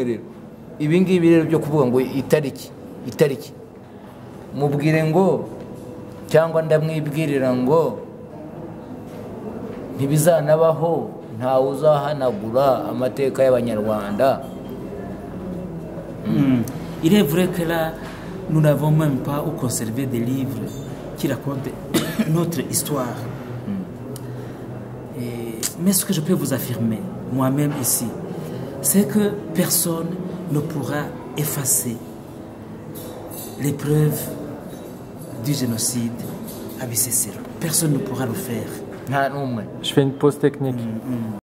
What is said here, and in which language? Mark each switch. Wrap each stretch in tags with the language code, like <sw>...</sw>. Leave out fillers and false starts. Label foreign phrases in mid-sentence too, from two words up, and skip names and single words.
<rw>Rero ibi ngibi rero byo kuvuga ngo itariki mubwire ngo cyangwa ndamwibwirira ngo ntibizanabaho, ntawe uzahanagura amateka y'abanyarwanda.</rw> <fr>Il est vrai que là, nous n'avons même pas où conserver des livres qui racontent notre histoire. Mais ce que je peux vous affirmer, moi-même ici, c'est que personne ne pourra effacer les preuves du génocide à Bisesero. Personne ne pourra le faire.</fr> <rw>nta n'umwe.</rw> <fr>Je fais une pause technique.</fr>